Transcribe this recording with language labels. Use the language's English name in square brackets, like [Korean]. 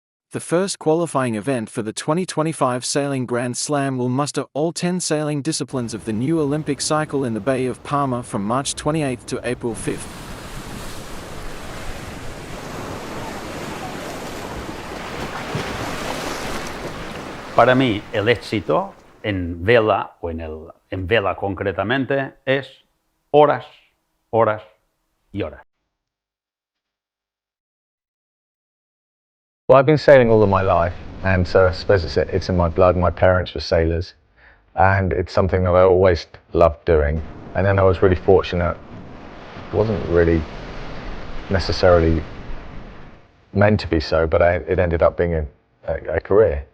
[English] The first qualifying event for the 2025 Sailing Grand Slam will muster all 10 sailing disciplines of the new Olympic cycle in the Bay of Palma from March 28 to April 5. [Spanish] Para mí, el éxito en vela o en vela concretamente es horas, horas y horas. [English] Well, I've been sailing all of my life, and so I suppose it's in my blood. My parents were sailors, and it's something that I always loved doing. And then I was really fortunate. It wasn't really necessarily meant to be so, but it ended up being a career.